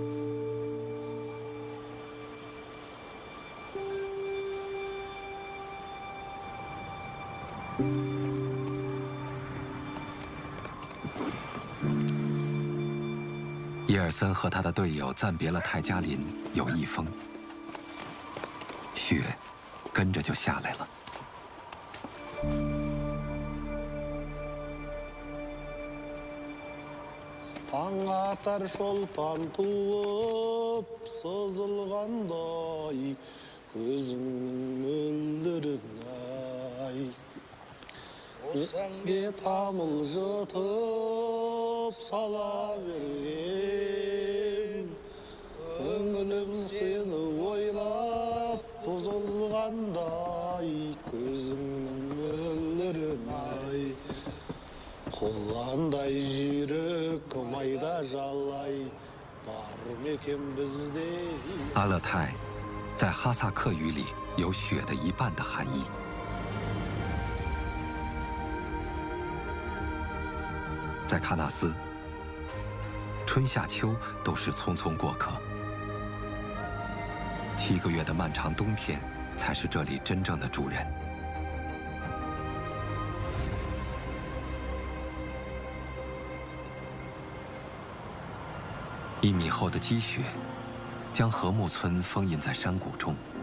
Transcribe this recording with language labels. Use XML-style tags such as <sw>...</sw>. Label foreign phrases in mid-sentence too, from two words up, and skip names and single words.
<zh>耶尔森和他的队友暂别了泰加林有一峰，雪跟着就下来了。</zh> <kk>Таң атар шолпан туып сызылғандай көзіңнің мөлдірін-ай өзіңге тамылжытып сала берген көңілім сені ойлап бұзылғандай көзіңнің мөлдірін-ай Қоландай жүрек майда жалай бар мекен бізде。</kk> <zh>阿勒泰在哈萨克语里有雪的一半的含义。在喀纳斯，春夏秋都是匆匆过客，7个月的漫长冬天才是这里真正的主人。1米厚的积雪将禾木村封印在山谷中。</zh>